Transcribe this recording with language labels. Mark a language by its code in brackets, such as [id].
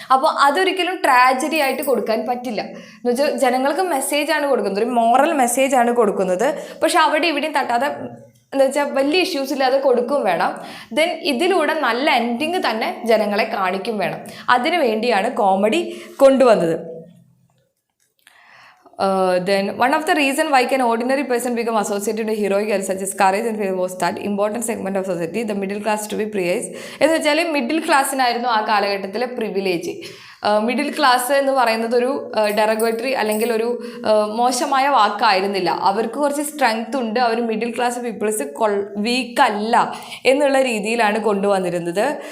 [ml] അപ്പോൾ അതൊരിക്കലും ട്രാജഡി ആയിട്ട് കൊടുക്കാൻ പറ്റില്ല. എന്ന് വെച്ചാൽ ജനങ്ങൾക്ക് മെസ്സേജാണ് കൊടുക്കുന്നത്, ഒരു മോറൽ മെസ്സേജാണ് കൊടുക്കുന്നത്. പക്ഷെ അവിടെ ഇവിടെയും തട്ടാതെ എന്താ വെച്ചാൽ വലിയ ഇഷ്യൂസ് ഇല്ലാതെ കൊടുക്കും വേണം. ദെൻ ഇതിലൂടെ നല്ല എൻഡിങ് തന്നെ ജനങ്ങളെ കാണിക്കും വേണം. അതിനു വേണ്ടിയാണ് കോമഡി കൊണ്ടുവന്നത്. [en] Then one of the reason why can ordinary person become associated with heroic and such as courage and fear was that important segment of society, the middle class to be praised. [ml] എന്ന് വെച്ചാൽ middle ക്ലാസ്സിനായിരുന്നു ആ കാലഘട്ടത്തിലെ privilege. Middle class എന്ന് പറയുന്നത് ഒരു derogatory അല്ലെങ്കിൽ ഒരു മോശമായ വാക്കായിരുന്നില്ല. അവർക്ക് കുറച്ച് സ്ട്രെങ്ത് ഉണ്ട്, അവർ മിഡിൽ ക്ലാസ് പീപ്പിൾസ് വീക്കല്ല എന്നുള്ള രീതിയിലാണ് കൊണ്ടുവന്നിരുന്നത്.